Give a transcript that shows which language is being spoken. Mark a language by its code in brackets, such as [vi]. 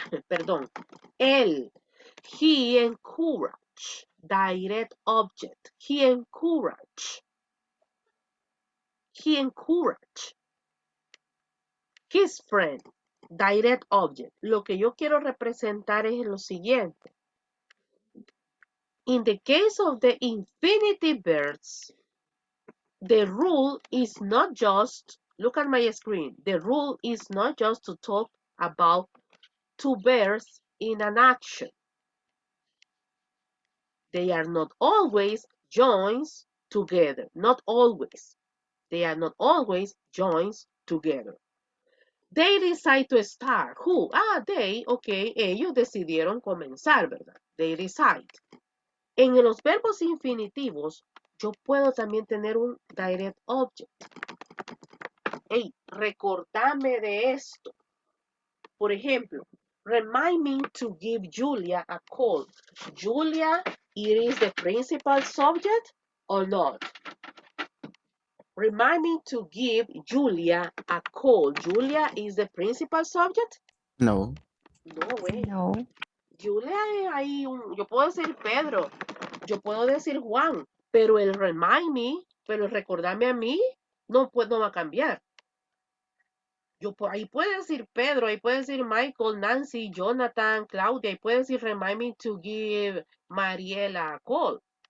[en] Perdón. Él. He encouraged. Direct object. He encouraged. He encouraged his friend. Direct object. [es] Lo que yo quiero representar es lo siguiente. [en] In the case of the infinitive verbs, the rule is not just, look at my screen, the rule is not just to talk about two verbs in an action. They are not always joined together. Not always. They are not always joined together. They decide to start. Who? They. [es] Ok, ellos decidieron comenzar, ¿verdad? They decide. En los verbos infinitivos, yo puedo también tener un direct object. Hey, recordame de esto. Por ejemplo, remind me to give Julia a call. [en] Julia, it is the principal subject or not? Remind me to give Julia a call. Julia is the principal subject? No. [es] No, güey. No. Julia es ahí yo puedo decir Pedro, yo puedo decir Juan, pero el remind me, pero el recordarme a mí, no va a cambiar. Ahí puede decir Pedro, ahí puede decir Michael, Nancy, Jonathan, Claudia, ahí puede decir remind me to give Mariela a call.